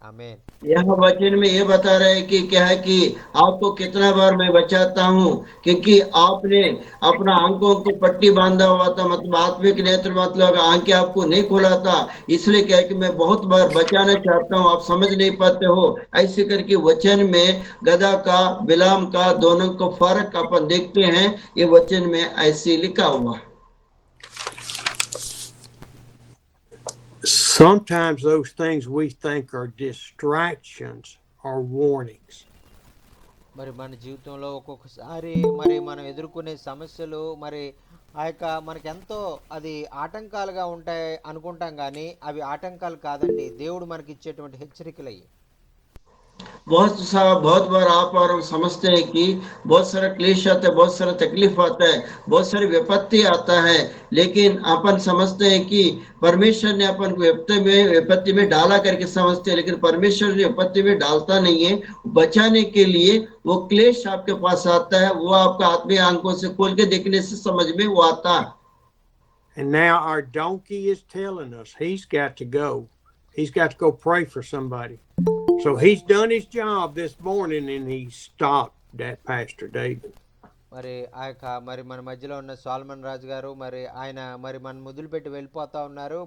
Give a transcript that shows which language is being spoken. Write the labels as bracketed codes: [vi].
[te] ఆమేన్. [hi] यहाँ वचन में ये बता रहे हैं कि क्या है कि आपको कितना बार मैं बचाता हूँ, क्योंकि आपने अपना आंखों को पट्टी बांधा हुआ था, मतलब आत्मिक नेत्र मतलब आंखें आपको नहीं खोला था, इसलिए क्या है कि मैं बहुत बार बचाना चाहता हूँ, आप समझ नहीं पाते हो। ऐसे करके वचन में गधा का बिलाम का दोनों को फर्क अपन देखते हैं, ये वचन में ऐसे लिखा हुआ। [en] Sometimes those things we think are distractions are warnings. [te] మరి మన జీవితంలో ఒక్కొక్కసారి మరి మనం ఎదుర్కొనే సమస్యలు మరి ఆ యొక్క మనకెంతో అది ఆటంకాలుగా ఉంటాయి అనుకుంటాం, కానీ అవి ఆటంకాలు కాదండి, దేవుడు మనకి ఇచ్చేటువంటి హెచ్చరికలు అయ్యి. [hi] बहुत बार आप और हम समझते हैं कि बहुत सारा क्लेश आता है, बहुत सारा तकलीफ आता है, बहुत सारी विपत्ति आता है, लेकिन अपन समझते हैं कि परमेश्वर ने अपन को विपत्ति में डाला करके समझते हैं, लेकिन परमेश्वर ने विपत्ति में डालता नहीं है। बचाने के लिए वो क्लेश आपके पास आता है, वो आपका आत्मीय आंखों से खोल के देखने से समझ में वो आता है। [en] And now our donkey is telling us he's got to go. He's got to go pray for somebody. So he's done his job this morning and he stopped at Pastor David. [te] మరి ఆ యొక్క మరి మన మధ్యలో ఉన్న salmon రాజు గారు మరి ఆయన మరి మన మొదలుపెట్టి వెళ్ళిపోతా ఉన్నారు.